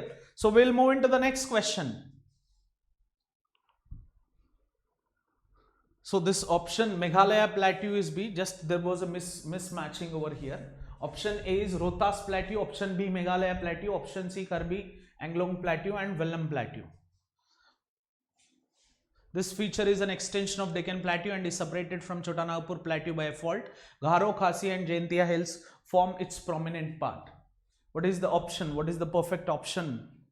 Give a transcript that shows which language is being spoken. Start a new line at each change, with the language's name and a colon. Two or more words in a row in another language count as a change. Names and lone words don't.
English: So we'll move into the next question. So this option Meghalaya Plateau is B, just there was a mismatching over here. Option A is Rohtas Plateau, option B Meghalaya Plateau, option C Karbi Anglong Plateau and Vellum Plateau. This feature is an extension of Deccan Plateau and is separated from Chotanagpur Plateau by a fault. Garo, Khasi and Jaintia hills form its prominent part. What is the option? What is the perfect option?